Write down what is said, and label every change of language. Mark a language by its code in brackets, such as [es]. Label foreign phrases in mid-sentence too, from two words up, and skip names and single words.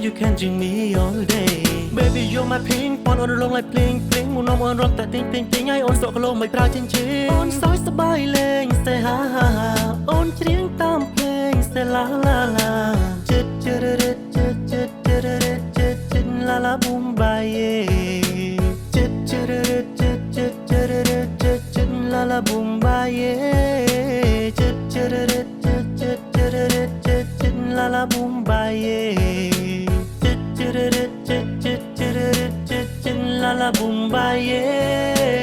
[en] you can drink me all day Baby you're my pink [km] ពន់អូនរង [en] like pling pling [km] មុននំអូនរំតែទិញឲ្យអូនសក់គីឡូមិនប្រើចិញ្ចៀនអូនសើចសប្បាយលេងសេហាអូនច្រៀងតាមភ្លេងសេឡាឡាចិត្ត [en] ឡាឡាប៊ូមបាយ La la boom ba yeah, la la boom ba yeah, la la boom ba yeah.